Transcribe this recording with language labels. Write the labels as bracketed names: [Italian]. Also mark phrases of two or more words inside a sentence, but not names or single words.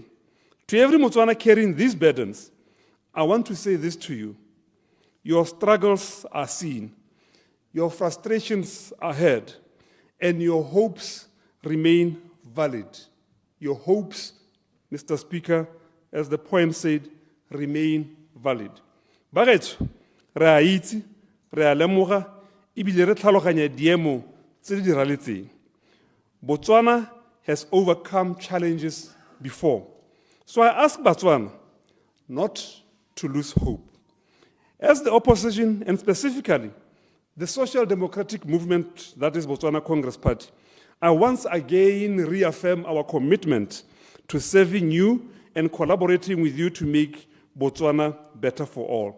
[English] To every Motswana carrying these burdens, I want to say this to you. Your struggles are seen, your frustrations are heard, and your hopes remain valid. Your hopes, Mr. Speaker, as the poem said, remain valid. [Tswana] Bagetso, re a itse, re a lemoga, ebile re tlhaloganya diemo tse di diragetseng. [English] Botswana has overcome challenges before. So I ask Botswana not to lose hope. As the opposition, and specifically the Social Democratic Movement, that is Botswana Congress Party, I once again reaffirm our commitment to serving you and collaborating with you to make Botswana better for all.